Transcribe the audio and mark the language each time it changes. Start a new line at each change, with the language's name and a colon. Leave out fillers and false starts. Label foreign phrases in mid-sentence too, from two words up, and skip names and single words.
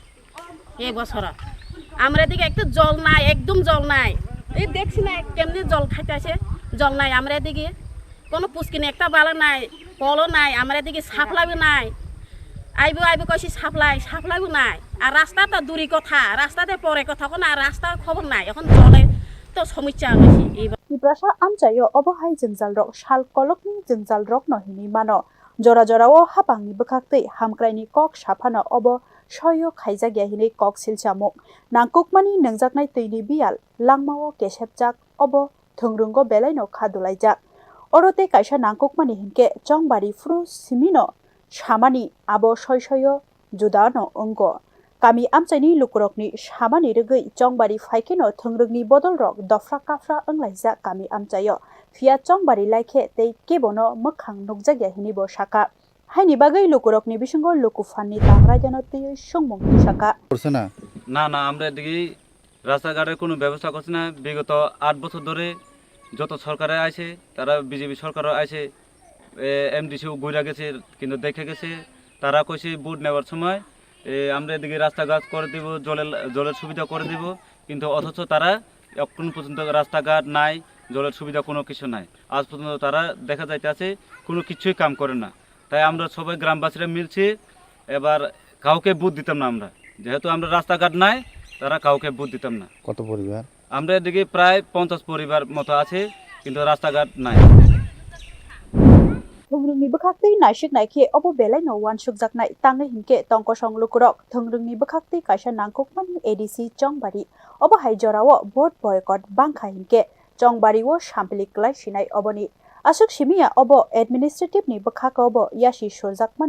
Bangla: এই বছর আমরা এদিকে একটু জল নাই একদম জল নাই এই দেখছি না কেমনি জল খাইতে আসে জল নাই আমরা এদিকে কোনো পুষ্কিনি একটা বালা নাই কলও নাই আমরা এদিকে সাপ্লাইও নাই আইব কইছি সাপ্লাইও নাই আর রাস্তা তো দূরি কথা রাস্তাতে পরে কথা কোনো আর রাস্তার খবর নাই এখন জলে তো সমস্যা হয়েছে
Kok Borok: Tiprasarok amchayo obohai jingjal rok shal kolokni jingjal rok no hini mano jora o hapangni bwkhakte Hamkraini kok saphano obo soyo khaijagya hini kok silchamuk nangkukmani Nwngjaknai tini biyal langmao kesepjak obo thongrungo belai no khadulaijak orote kaisa nangkukmani hinke chongbari fru simino samani abo soyo judano ongo kami amchaini lukurokni samani rwgui chongbari phaikeno thongrungni bodol rok dofra kafra anglaijak kami amchayo phia chongbari laikhe tei kebono mokhang nukjagya hini bo sakha haini bagwi lukurokni bisingo lukufanni tangrajano tei songmungni sakha
Bangla: না আমরা এদিকে রাস্তাঘাটের কোনো ব্যবস্থা করছি না বিগত 8 বছর ধরে যত সরকারে আছে তারা বিজেপি সরকারও আছে এমডিসিও ঘুরে গেছে কিন্তু দেখে গেছে তারা কইছে ভোট নেওয়ার সময় আমরা এদিকে রাস্তাঘাট করে দিব জলের সুবিধা করে দিব কিন্তু অথচ তারা এখন পর্যন্ত রাস্তাঘাট নাই জলের সুবিধা কোনো কিছু নাই আজ পর্যন্ত তারা দেখা যাইতেছে কোনো কিছুই কাম করে না তাই আমরা সবাই গ্রামবাসীরা মিলছি এবার কাউকে ভোট দিতাম না আমরা যেহেতু আমরা রাস্তাঘাট নাই তারা কাউকে ভোট দিতাম না কত পরিবার আমরা এদিকে প্রায় 50 পরিবার মতো আছে কিন্তু রাস্তাঘাট নাই
Kok Borok: thongrungni bwkhakte naisik naikhe obo belai no swkangno tangai hinke tongkosong lukurok thongrungni bwkhakte kaisa nangkukmani ADC chongbari obo hai jorao
English: vote boycott
Kok Borok: bangkha hinke chongbari o sampli klai sinai oboni asuk simia obo administrative ni bwkhak obo yasi surjakmani